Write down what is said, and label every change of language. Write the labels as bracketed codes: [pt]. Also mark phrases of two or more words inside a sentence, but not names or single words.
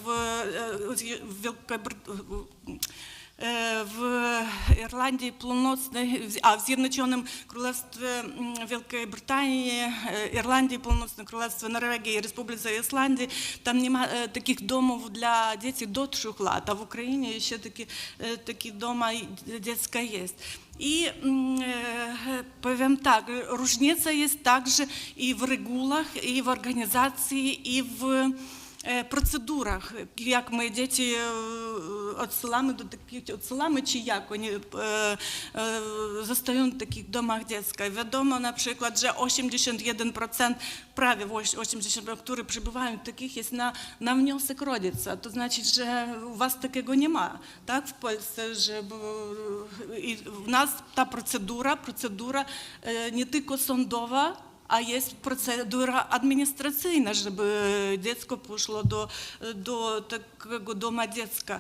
[pl] w Irlandii Północnej, a w Zjednoczonym Królestwie Wielkiej Brytanii, Irlandii Północnej, Królestwie Norwegii i Republice Islandii, tam nie ma takich domów dla dzieci do 3 lat, a w Ukrainie jeszcze takie domy dziecka jest. I powiem tak, różnica jest także i w regułach, i w organizacji, i w [uk] процедурах, як ми діти відсилаємо до таких, чи як вони [pl] zostają w takich domach dziecka. Wiadomo na przykład, że 81%, prawie 80%, które przebywają takich jest na wniosek rodzica. To znaczy, że u was takiego nie ma, tak, w Polsce, żeby i w nas ta procedura nie tylko sądowa, a jest procedura administracyjna, żeby dziecko poszło do takiego domu dziecka.